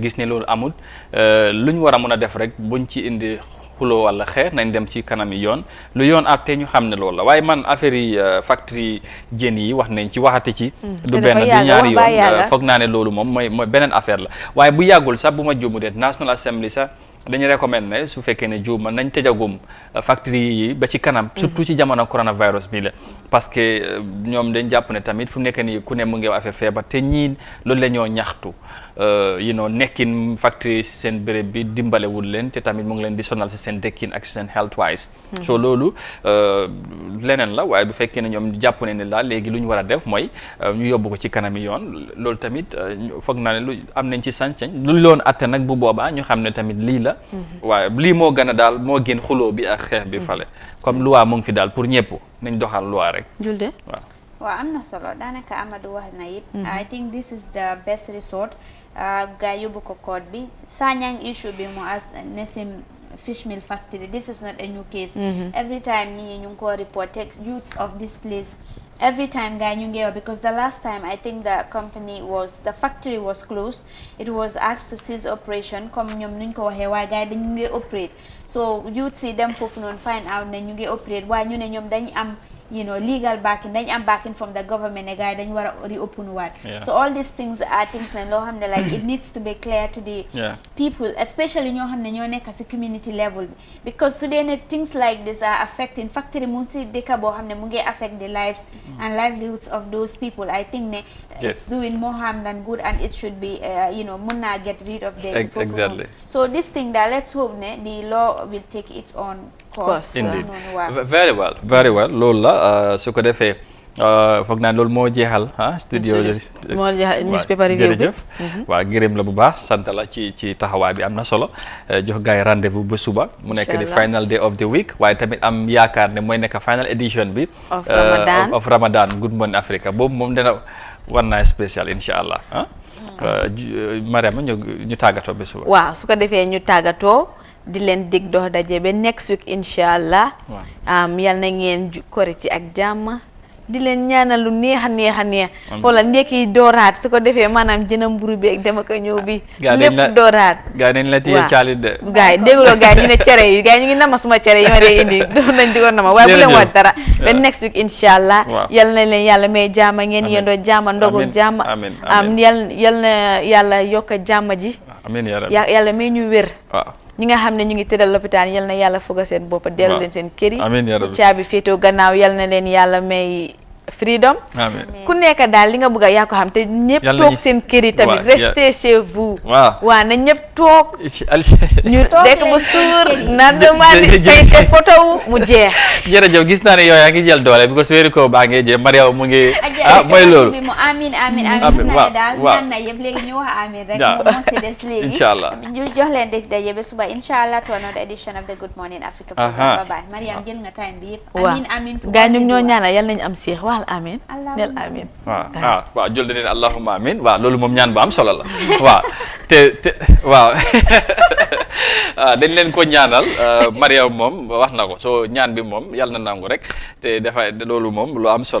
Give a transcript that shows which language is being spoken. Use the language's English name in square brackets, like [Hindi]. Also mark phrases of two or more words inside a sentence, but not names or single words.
[Wolof] gis ne loolu amul luñ war a mën a def rek buñ ci indi xuloo wala xeex nañ dem ci kanam yi yoon lu yoon àtte ñu xam ne loolu la waaye man affaire yi factory jën yi wax nañ ci waxati ci du benn du ñaari yoon foog naa ne loolu moom mooy beneen affaire la waaye bu yàggul sax bu ma juumu de [English] National Assembly [Wolof] sax dañu recommande ne su fekkee ne juuma nañ tëjagum factory yi ba ci kanam surtout ci jamono coronavirus bi la [French] parce que [Wolof] ñoom dañ jàpp ne tamit fu mu nekk nii ku ne mu ngi affaire feebar te ñii loolu la ñoo ñaxtu nekkin factory si seen béréb bi dimbalewul leen te tamit mu ngi leen di sonal si seen dëkkin ak seen [English] health wise [Wolof] so loolu leneen la waaye bu fekkee ne ñoom jàpp ne daal léegi lu ñu war a def mooy ñu yóbbu ko ci kanami yoon loolu tamit foog naa ne lu am nañ ci sañ-sañ lu loon atte nag bu boobaa ñu xam ne tamit lii la waaye lii moo gën a daal moo gën xuloo bi ak xeex bi fale [French] comme loi [Wolof] mu ngi fi daal pour ñëpp nañ doxal loi rek Julde waaw am na solo daanaka Amadou wax na yëpp [English] I think this is the best resort [Wolof] gaa yóbbu ko code bi Sanyang issue bi mu [English] as Nesim fish meal factory this is not a new case every time [Wolof] ñi ñu ngi ko [English] report youths of this place every time [Wolof] gaa ñu ngi wax [English] because the last time I think the factory was closed it was asked to cease operation [Wolof] comme ñoom nuñ ko waxee waaye gaa yi dañu ngi [English] operate so youths [Wolof] yi dem foofu noonu [English] find out [Wolof] ne ñu ngi [English] operate [Wolof] waaye ñu ne ñoom dañu am [English] legal backing [Wolof] dañ am [English] backing from the government [Wolof] ne gars yi dañ war a [English] reopen waat so all these things are things [Wolof] ne loo xam ne [English] like it needs to be clear to the people especially [Wolof] ñoo xam ne ñoo nekk si [English] community level bi because [Wolof] su dee ne [English] things like this are affecting factory [Wolof] mu si dëkk boo xam ne mu ngi [English] affect the lives and livelihoods of those people I think ne it's doing more harm than good and it should be [Wolof] mun naa [English] get rid of them exactly so this thing that let's hope ne the law will take its own course indeed very well [Wolof] loolu la su ko defee foog naa loolu moo jeexal studio moo jeexal [English] newspaper review [Wolof] jërëjëf waaw gërëm la bu baax sant la ci taxawaay bi am na solo jox gars yi rendez-vous ba suba mu nekk di [English] final day of the week [Wolof] waaye tamit am yaakaar ne mooy nekk final edition bi [English] of Ramadan [Wolof] Good Morning Africa boobu moom dina war naa spécial [Arabic] insha allah [Wolof] Mariama ñu tàggatoo ba suba waaw su ko defee ñu tàggatoo di leen dig dox daje ba [English] next week [Arabic] incha allah [Wolof] yal na ngeen kori ci ak jàmm di leen ñaanal lu neex a neex a neex xoolal ndekki dooraat su ko defee maanaam jëna mburu bi ak dama ko ñëw bi lépp dooraat gaa nañ la téye caalit de gaa yi dégguloo gaa yi ñu ne cere yi gaa yi ñu ngi nama suma cere yi ma dee indi doon nañ di ko nama waaye bu leen wax dara ba [English] next week [Arabic] incha allah [Wolof] yal na leen yàlla may jàmm ngeen yendoo jàmm ndogu jàmm yal na yàlla yokk jàmm ji yàlla may ñu wér ñi nga xam ne ñu ngi tëddal lopitaan yal na yàlla foga seen bopp dellu leen seen kër yi caabi féetoo gannaaw yal na leen yàlla may freedom ku nekk daal li nga bëgg a yaa ko xam te ñëpp toog seen kër yi tamit [French] restez chez vous [Wolof] waaw na ñëpp toog ñu lekk ba suur naan demande say photo mu jeex jërëjëf gis naa ne yow yaa ngi jël doole because weeru ko baa ngi jël Mariama mu ngi mooy loolu bi mu amin daal ñaan na yëpp léegi ñu wax amin rek moo si des léegi [Arabic] inshallah [Wolof] ñu jox leen dëj daje ba suba inshallah [English] to another edition of the [Wolof] Good Morning Africa [English] bye bye [Wolof] Mariam jël nga time bi yëpp amin gaa ñu ñoo ñaanal yal nañu am seex amin nel amin waaw jël leen [Arabic] allahumma amin [Wolof] waaw loolu moom ñaan bu am solo la waaw te waaw dañ leen ko ñaanal Mariam moom wax na ko soo ñaan bi moom yàlla na nangu rek te dafa loolu moom lu am solo